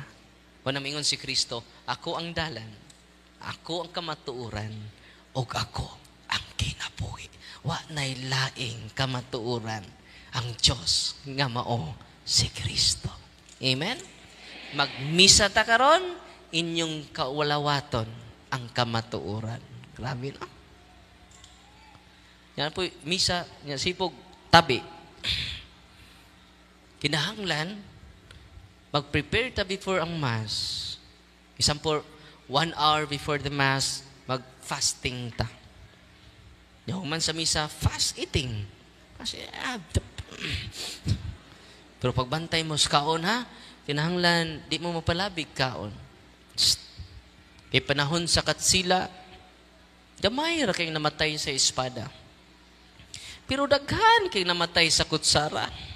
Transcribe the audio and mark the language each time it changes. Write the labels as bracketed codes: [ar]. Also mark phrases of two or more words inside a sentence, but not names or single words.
[ceb] O namingon si Kristo, ako ang dalan, ako ang kamatuuran, o ako ang kinabuhi. Wa na'y laing kamatuuran ang Diyos nga mao si Kristo. Amen? Magmisa ta karon, inyong kaulawaton ang kamatuuran. Grabe na. [tl] Yan po, misa, yan, sipog, tabi. [ceb] Kinahanglan, mag-prepare ta before ang Mass. [en] Isang po, 1 hour before the Mass, [ceb] mag-fasting ta. [tl] Yung man sa misa, [en] fast eating. [tl] Kasi, [ceb] pero pagbantay mo sa kaon, ha? Kinahanglan, di mo mapalabig kaon. Kay panahon sa katsila, gamay ra kayong namatay sa espada. Pero daghan kay namatay sa kutsara.